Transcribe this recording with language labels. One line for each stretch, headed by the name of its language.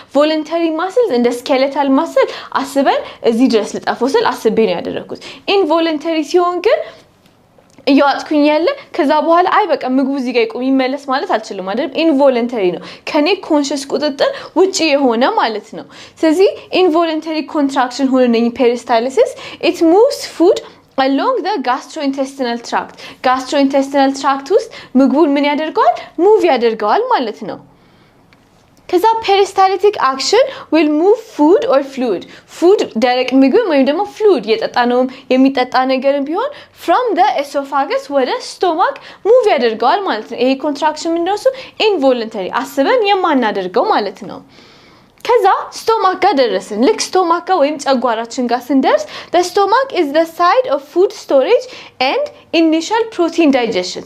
Amharic: voluntary muscles እንደ skeletal muscle አስበን እዚህ ድረስ ልጣፈው ስል አስቤ ነው ያደረኩት። involuntary ሲሆን ግን እያዋጥኩኝ ያለ ከዛ በኋላ አይ በቃ ምግቡ እዚህ ጋር ይቆም ይመለስ ማለት አልችልም አይደል? ኢንቮለንተሪ ነው። ከኔ ኮንሺየስ ቁጥጥር ውጪ የሆነ ማለት ነው። ስለዚህ ኢንቮለንተሪ ኮንትራክሽን ሆነኝ
English: peristalsis it moves food along the gastrointestinal tract.
Amharic: gastrointestinal tract ውስጥ ምግቡን ምን ያደርገዋል? ሙቭ ያደርገዋል ማለት ነው። ከዛ
English: peristaltic action will move food or fluid.
Amharic: food ደረቅ ምግብ ወይም ደግሞ fluid የጠጣነው የሚጠጣ ነገርም ቢሆን from the esophagus ወደ stomach move ያደርገዋል ማለት ነው። ይሄ contraction ምንድነው? involuntary አስበን የማናደርገው ማለት ነው። ከዛ ስቶማክ ጋር ደረስን። ልክ ስቶማክ ጋር ወይም ጨጓራችን ጋር ስንደርስ
English: the stomach is the site of food storage and initial protein digestion.